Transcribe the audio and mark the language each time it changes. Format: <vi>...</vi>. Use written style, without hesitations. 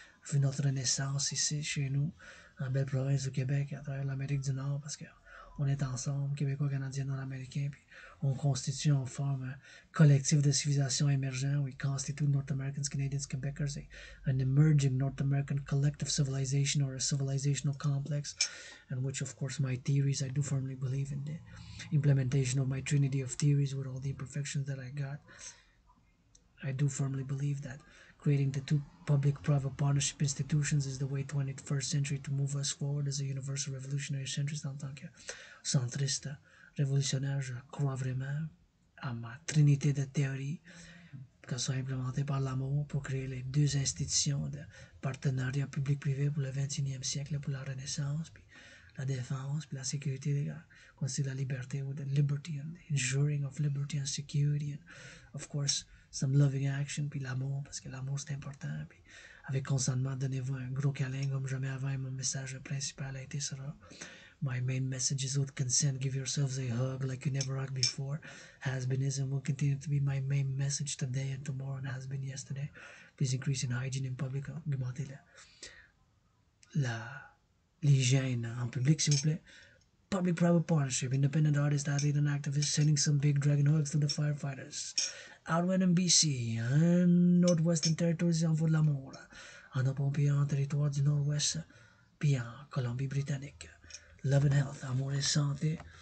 <fr>vu notre renaissance ici, chez nous, en belle province du Québec, à travers l'Amérique du Nord, parce que on est ensemble, Québécois, Canadiens, Nord-Américains, puis on constitue, on forme un collectif de civilisation émergent.</fr> <en>We constitute North Americans, Canadians, Quebecers, an emerging North American collective civilization or a civilizational complex, in which, of course, my theories, I do firmly believe in the implementation of my trinity of theories with all the imperfections that I got. I do firmly believe that creating the two public-private partnership institutions is the way 21st century to move us forward as a universal revolutionary centrist.</en> <fr>En tant que centriste révolutionnaire, je crois vraiment à ma trinité de théories qui sont implémentées par l'amour pour créer les deux institutions de partenariat public-privé pour le 21e siècle, pour la Renaissance, puis la défense, puis la sécurité, considère la liberté,</fr> <en>with the liberty and the ensuring of liberty and security, and of course, some loving action,</en> <fr>puis l'amour, parce que l'amour c'est important, puis avec consentement, donnez-vous un gros câlin comme jamais avant, et mon message principal a été sera.</fr> <en>My main message is with consent, give yourselves a hug like you never hugged before. Has been, is, and will continue to be my main message today and tomorrow, and has been yesterday. Please increase in hygiene in public,</en> <fr>augmentez l'hygiène en public, s'il vous plaît.</fr> <en>Public-private partnership, independent artist, athlete, and activist, sending some big Dragan hugs to the firefighters. Out in BC,</en> <fr>en Northwestern Territories, en voie de l'amour, en pompiers en territoire du Nord-Ouest, puis en Colombie-Britannique.</fr> <en>Love and health,</en> <fr>amour et santé.</fr>